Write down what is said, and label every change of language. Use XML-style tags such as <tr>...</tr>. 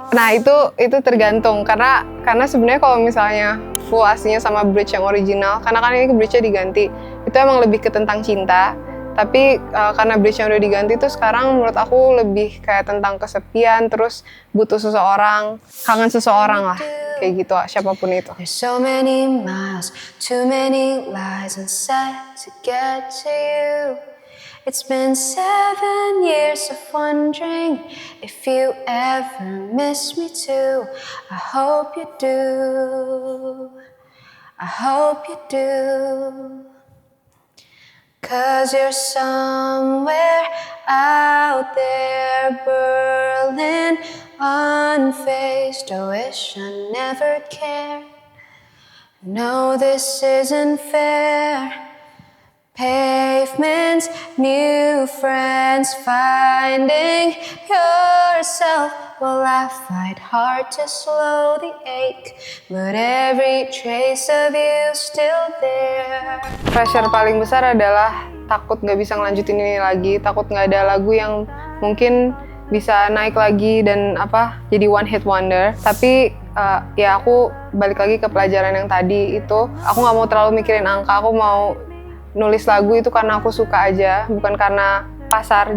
<id>Nah itu tergantung karena sebenarnya kalau misalnya full aslinya sama bridge yang original, karena kan ini bridge-nya diganti, itu emang lebih ke tentang cinta. Tapi karena bridge-nya udah diganti tuh sekarang menurut aku lebih kayak tentang kesepian, terus butuh seseorang, kangen seseorang lah, kayak gitu siapapun itu.</id> <en>There's so many miles, too many lies unsaid to get to you. It's been 7 years of wondering if you ever miss me too. I hope you do. I hope you do. 'Cause you're somewhere out there, Berlin, unfazed. I wish I never cared. No, this isn't fair. Pavements, new friends, finding yourself. Well, I fight hard to slow the ache, but every trace of you still there.</en> <id>Pressure paling besar adalah takut nggak bisa ngelanjutin ini lagi, takut nggak ada lagu yang mungkin bisa naik lagi dan jadi one hit wonder. Tapi ya aku balik lagi ke pelajaran yang tadi itu, aku nggak mau terlalu mikirin angka, aku mau nulis lagu itu karena aku suka aja, bukan karena pasar.</id>